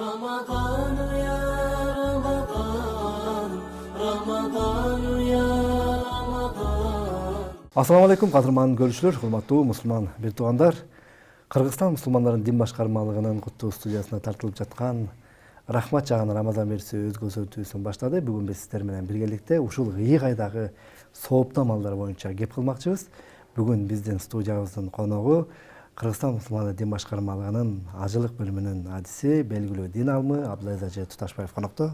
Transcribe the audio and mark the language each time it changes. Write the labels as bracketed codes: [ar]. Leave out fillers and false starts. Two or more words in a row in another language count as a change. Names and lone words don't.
[ar] رمضان يا رمضان رمضان يا رمضان. السلام عليكم [ky] кадырман көрүүчүлөр, урматтуу мусулман бир туугандар. Кыргызстан мусулмандарын дин башкармалыгынын куттуу студиясына тартылып жаткан Рахмат жаган Рамазан берүүсү өз көрсөтүүсүн баштады. Бүгүн биз сиздер менен биргеликте ушул ыйык айдагы сооптуу амалдар боюнча кеп кылмакчыбыз. Бүгүн биздин студиябыздын коногу Кыргызстан мусулмандары дин башкармалыгынын ажылык бөлүмүнүн адиси, белгилүү дин алымы Абдылайыз Ажы Туташбаев конокто.